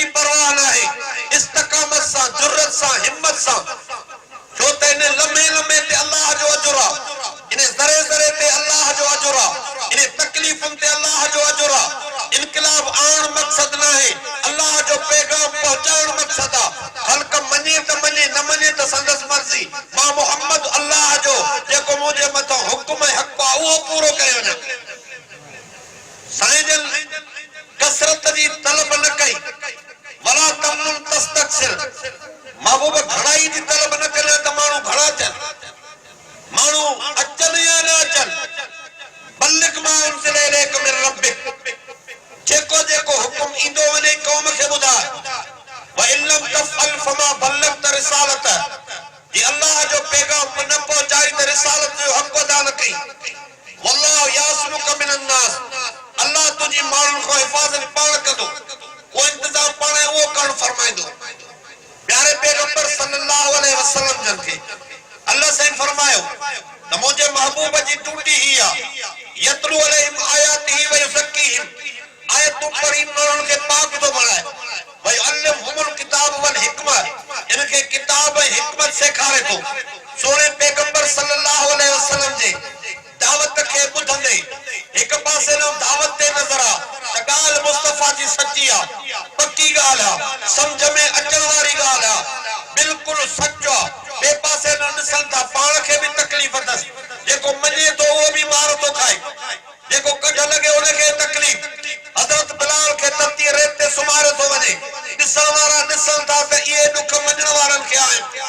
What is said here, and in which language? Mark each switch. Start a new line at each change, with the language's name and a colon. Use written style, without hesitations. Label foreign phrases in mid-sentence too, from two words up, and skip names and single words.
Sindhi: परवाह न आहे इस्तक़ामत सां जुर्रत सां हिम्मत सां छो त इन लम्हे लम्हे ते अल्लाह जो अजुर आहे इन ज़रे ज़रे ते अल्लाह जो अजुर आहे इन तकलीफ़ुनि ते अल्लाह जो अजुर आहे इनकलाब आण मक़सद न आहे अल्लाह जो पैगाम पहुचाइण मक़सद आहे ख़ल्क़ मञे त मञे न मञे त संदसि मर्ज़ी मां मोहम्मद अल्लाह जो जेको मुंहिंजे मथां हुकुम हक़ आहे उहो पूरो करे वञा साईं जन कसरत जी तलब न कई
Arabic: ولا تمنن تستكثر
Sindhi: महबूब घणाई जी तलब न करे त माण्हू घणा अचनि माण्हू अचनि या न अचनि
Arabic: بلغ ما أنزل إليك من ربك
Sindhi: जेको जेको हुकुम ईंदो वञे क़ौम खे ॿुधाए
Arabic: وإن لم تفعل فما بلغت
Sindhi: रिसालत जी अल्लाह जो पैगाम न पहुचाई त रिसालत जो हक़ अदा न कई
Arabic: والله يعصمك من الناس
Sindhi: अल्लाह तुंहिंजी माण्हुनि खां हिफ़ाज़त पाण कंदो को इंतज़ाम पाण उहो करणु फरमाईंदो प्यारे पैगंबर
Arabic: صلى الله عليه وسلم
Sindhi: जन खे अल्लाह साईं फरमायो त मुंहिंजे महबूब जी टूटी ही आहे
Arabic: يتلو عليهم آياته ويزكيهم
Sindhi: आयतूं पढ़ी माण्हुनि खे पाक थो बणाए भई
Arabic: علمهم الكتاب والحكمة
Sindhi: इनखे किताब ऐं हिकमत सेखारे थो सोणे पैगंबर
Arabic: صلى الله عليه وسلم
Sindhi: जे दावत खे ॿुधंदे हिक पासे न दावत ते नज़र आहे त ॻाल्हि मुस्तफ़ा जी सची आहे पक्की ॻाल्हि आहे सम्झ में अचण वारी ॻाल्हि आहे बिल्कुलु सचो आहे ॿिए पासे न ॾिसनि था पाण खे बि तकलीफ़ अथसि जेको मञे थो उहो बि मार थो खाए जेको कढ लॻे उनखे तकलीफ़ हज़रत बिलाल खे तती रेत ते सुम्हारे थो वञे ॾिसण वारा ॾिसनि था त इहे ॾुख मञण वारनि खे आहिनि